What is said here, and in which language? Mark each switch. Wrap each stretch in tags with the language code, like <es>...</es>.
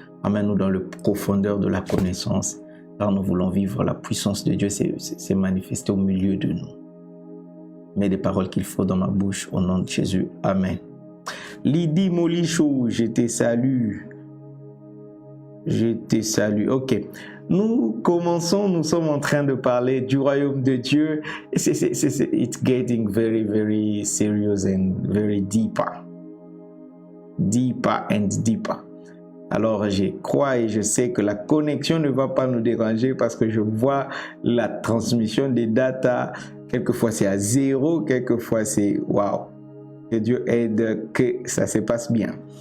<fr>Amène-nous dans le profondeur de la connaissance, car nous voulons vivre la puissance de Dieu, c'est manifesté au milieu de nous. Mets des paroles qu'il faut dans ma bouche, au nom de Jésus. Amen. Lydie Molichou, je te salue. Je te salue. Ok. Nous commençons, nous sommes en train de parler du royaume de Dieu.</fr> <en>It's getting very, very serious and very deeper. Deeper and deeper.</en> <fr>Alors, je crois et je sais que la connexion ne va pas nous déranger parce que je vois la transmission des data. Quelquefois, c'est à 0, quelquefois, c'est waouh. Que Dieu aide, que ça se passe bien.</fr>